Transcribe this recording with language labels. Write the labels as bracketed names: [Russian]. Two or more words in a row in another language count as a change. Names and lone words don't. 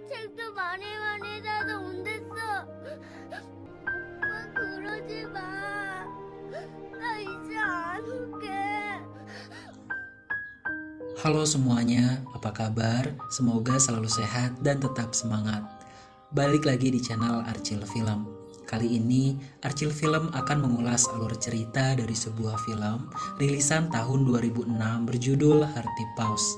[Korean] 아직도 많이 자서 온댔어. 오빠 그러지 마. 나 이제 안 올게. [Indonesian] Halo semuanya, apa kabar? Semoga selalu sehat dan tetap semangat. Balik lagi di channel Archil Film. Kali ini Archil Film akan mengulas alur cerita dari sebuah film rilisan tahun 2006 berjudul Hearty Paws.